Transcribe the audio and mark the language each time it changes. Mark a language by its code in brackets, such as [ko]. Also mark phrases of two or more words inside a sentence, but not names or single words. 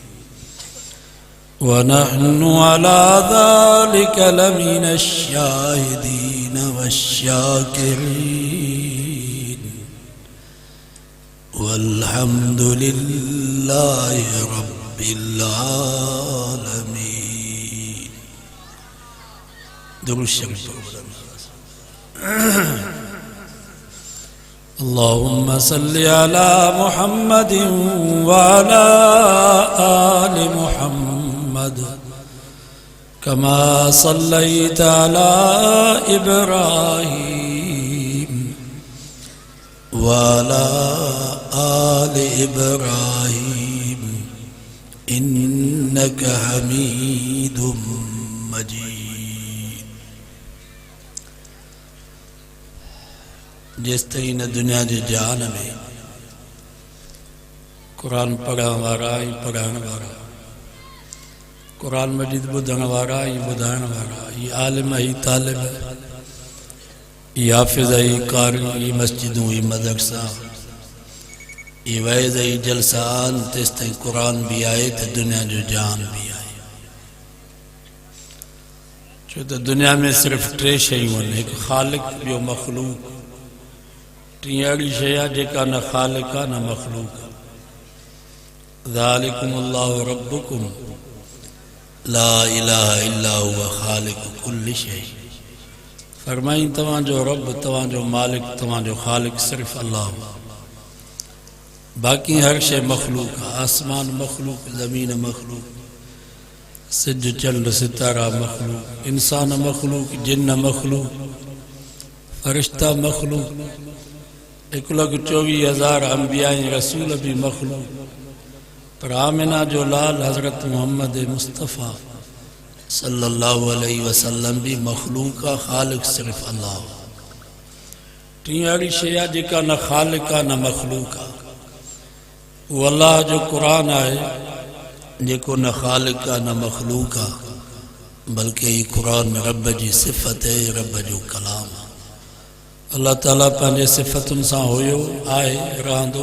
[ar] ونحن على ذلك لمن الشاهدين والشاكرين. والحمد لله رب العالمين. [sd] दुरूद शरीफ [ar] اللهم صل على محمد وعلى آل محمد كما صليت على إبراهيم وعلى آل إبراهيم إنك حميد مجيد. [sd] जिस तरह न दुनिया के जान में कुरान पढ़ण वारा ऐं पढ़ाइण वारा, कुरान मजीद ॿुधण वारा ऐं ॿुधाइण वारा, ये आलिम ही तालिब, ये हाफ़िज़ ही कारी, ये मस्जिदूं ही मदरसा, ये वैज़ ही जलसा आन। तेस ताईं कुरान भी आए तो दुनिया जो जान भी आए। छो तो दुनिया में सिर्फ टे शयूं आहिनि, हिकु ख़ालिक, ॿियो मख़लूक। टी अड़ी शइ आहे जेका न ख़ालिक आहे न मख़लूक आहे। [ar] ذلكم الله ربكم لا إله إلا هو خالق كل شيء. [sd] फरमाई तव्हांजो रब, तव्हांजो मालिक, तव्हांजो ख़ालिक सिर्फ़ अल्लाह। बाक़ी हर शइ मख़लूक आहे। आसमान मख़लूक, ज़मीन मख़लूक, सिज चंड सितारा मख़लूक, इंसान मख़लूक, जिन्न मख़लूक, फ़रिश्ता मख़लूक, 1,24,000 अंबिया रसूल भी मखलूक। पर आमिना जो लाल हजरत मोहम्मद मुस्तफ़ा [ar] صلى الله عليه وسلم [sd] भी मखलूक का, ख़ालिक सिर्फ अल्लाह। टी अड़ी शइ आहे जेका न ख़ालिक आहे न मखलूक आहे। वो अल्लाह जो कुरान आहे जेको न ख़ालिक आहे न मखलूक आहे, बल्कि ये कुरान रब जी सिफ़त है, रब जो कलाम आहे। अल्लाह ताला पंहिंजे सिफ़तुनि सां हुयो, आहे, रहंदो।